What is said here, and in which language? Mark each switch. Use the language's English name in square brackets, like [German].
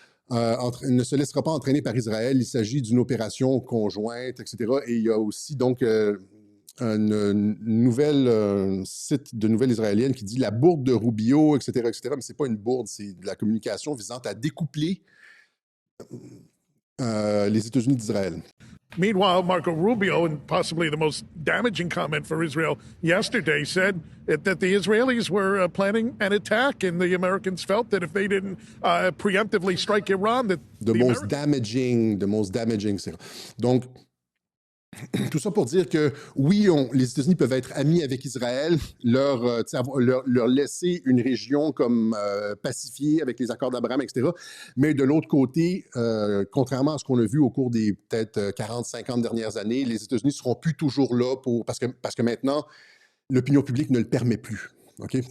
[French] ne se laissera pas entraîner par Israël. Il s'agit d'une opération conjointe, etc. Et il y a aussi donc une nouvelle site de nouvelles israéliennes qui dit la bourde de Rubio, etc., etc. Mais c'est pas une bourde, c'est de la communication visant à découpler les États-Unis d'Israël. [English] Meanwhile, Marco Rubio, and possibly the most damaging comment for Israel yesterday, said that the Israelis were planning an attack, and the Americans felt that if they didn't preemptively strike Iran, that the most damaging. [French] Donc, tout ça pour dire que oui, les États-Unis peuvent être amis avec Israël, leur laisser une région comme pacifiée avec les accords d'Abraham, etc. Mais de l'autre côté, contrairement à ce qu'on a vu au cours des peut-être 40-50 dernières années, les États-Unis ne seront plus toujours là parce que maintenant, l'opinion publique ne le permet plus. Okay?